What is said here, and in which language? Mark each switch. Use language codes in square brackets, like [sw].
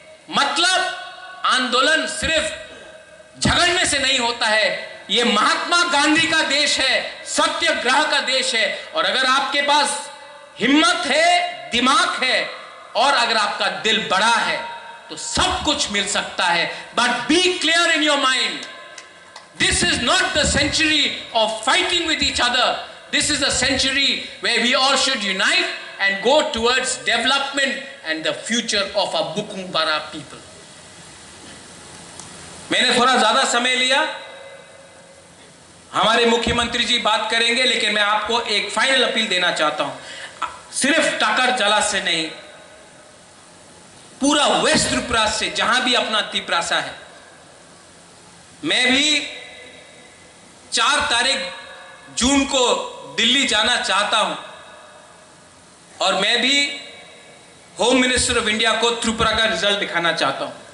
[hi] मतलब आंदोलन सिर्फ झगड़ने से नहीं होता है। ये महात्मा गांधी का देश है, सत्याग्रह का देश है। और अगर आपके पास हिम्मत है, दिमाग है और अगर आपका दिल बड़ा है तो सब कुछ मिल सकता है। [en] But be clear in your mind, this is not the century of fighting with each other. This is a century where we all should unite and go towards development and the future of our Bukumbara people. [hi] मैंने थोड़ा ज्यादा समय लिया, हमारे मुख्यमंत्री जी बात करेंगे, लेकिन मैं आपको एक फाइनल अपील देना चाहता हूं। सिर्फ टाकर जला से नहीं, पूरा वेस्ट त्रिपुरा से, जहां भी अपना तिपरासा है, मैं भी 4 तारीख जून को दिल्ली जाना चाहता हूं और मैं भी होम मिनिस्टर ऑफ इंडिया को त्रिपुरा का रिजल्ट दिखाना चाहता हूं।